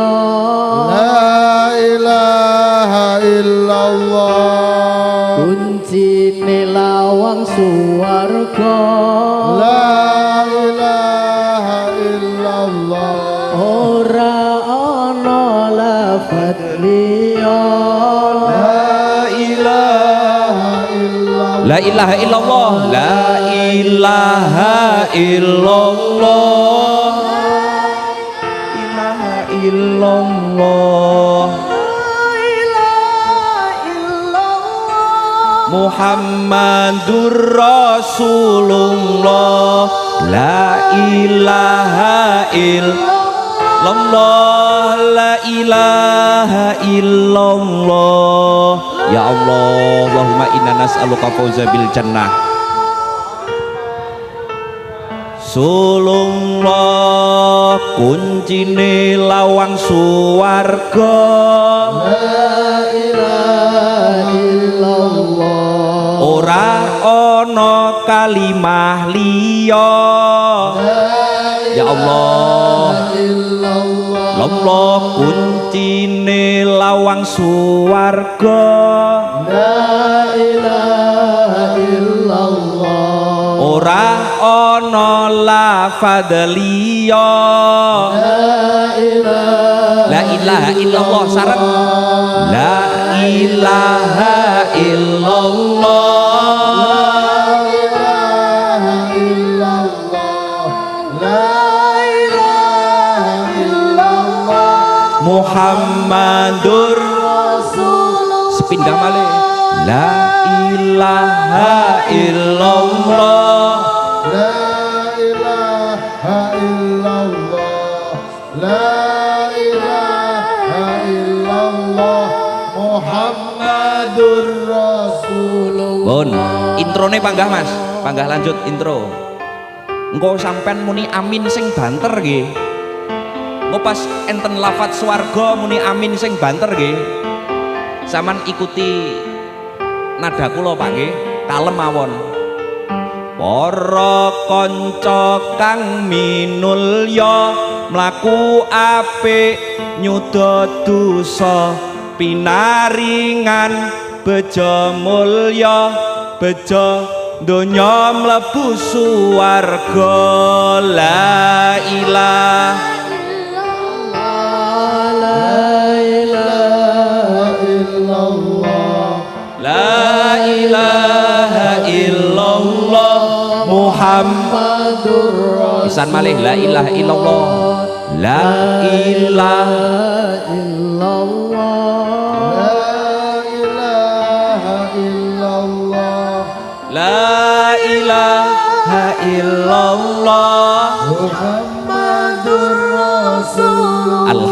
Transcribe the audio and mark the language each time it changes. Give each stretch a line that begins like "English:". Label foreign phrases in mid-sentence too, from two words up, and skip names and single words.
Arabic: لا إله إلا الله
Javanese: kuncine lawang suwarga
Arabic: لا إله إلا الله
Javanese: ora ana lafadz liya
Arabic: لا إله إلا الله، لا إله إلا الله, إله إلا الله، محمد رسول الله، لا إله إلا الله، لا إله إلا الله. يا الله، اللهم إنا نسألك الفوز بالجنة.
Javanese: Sulullah kuncine lawang suwarga
Arabic: لا إله إلا الله
Javanese: ora ana kalimah liya.
Arabic: يا الله، الله
Javanese: kuncine lawang suwarga
Arabic: لا إله إلا الله
Javanese: ora ana lafadz liya.
Arabic: لا إله إلا الله sareng لا إله إلا الله محمد رسول الله.
Javanese: Sepindah malih.
Arabic: لا إله إلا الله. لا إله إلا الله. لا إله إلا الله. محمد رسول الله.
Javanese: Bon, introne panggah Mas. Panggah lanjut intro. Engko sampean muni amin sing banter nggih. Engko pas enten lafadz swarga muni amin sing banter nggih. Saman ikuti nada kula Pak nggih, kalem mawon. Para kanca kang minulya mlaku apik nyuda dosa pinaringan beja mulya beja donya mlebu suwarga.
Arabic: لا إله لا إله إلا الله محمد رسول الله.
Javanese: Pisan malih
Arabic: لا إله إلا الله. لا إله illallah لا إله إلا الله محمد رسول الله.